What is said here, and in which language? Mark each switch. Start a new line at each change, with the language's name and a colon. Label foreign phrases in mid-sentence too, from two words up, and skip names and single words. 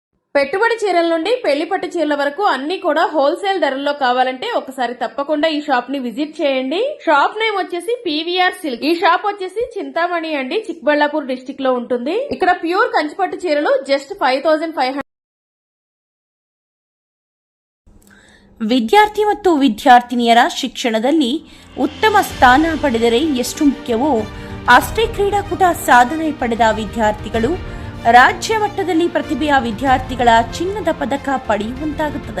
Telugu: పెట్టుబడి చీరల నుండి పెళ్లి పట్టు చీరల వరకు అన్ని కూడా హోల్సేల్ ధరల్లో కావాలంటే ఒకసారి తప్పకుండా ఈ షాప్ ని విజిట్ చేయండి.
English: shop name
Telugu: వచ్చేసి పీవీఆర్ సిల్క్. ఈ షాప్ వచ్చేసి చింతామణి అండి, చిక్బళ్ళాపూర్ డిస్టిక్ లో ఉంటుంది. ఇక్కడ ప్యూర్ కంచిపట్టు చీరలు జస్ట్ 5500.
Kannada: ವಿದ್ಯಾರ್ಥಿ ಮತ್ತು ವಿದ್ಯಾರ್ಥಿನಿಯರ ಶಿಕ್ಷಣದಲ್ಲಿ ಉತ್ತಮ ಸ್ಥಾನ ಪಡೆದರೆ ಎಷ್ಟು ಮುಖ್ಯವೋ ಅಷ್ಟೇ ಕ್ರೀಡಾಕೂಟ ಸಾಧನೆ ಪಡೆದ ವಿದ್ಯಾರ್ಥಿಗಳು ರಾಜ್ಯ ಮಟ್ಟದಲ್ಲಿ ಪ್ರತಿಭೆಯ ವಿದ್ಯಾರ್ಥಿಗಳ ಚಿನ್ನದ ಪದಕ ಪಡೆಯುವಂತಾಗುತ್ತದೆ.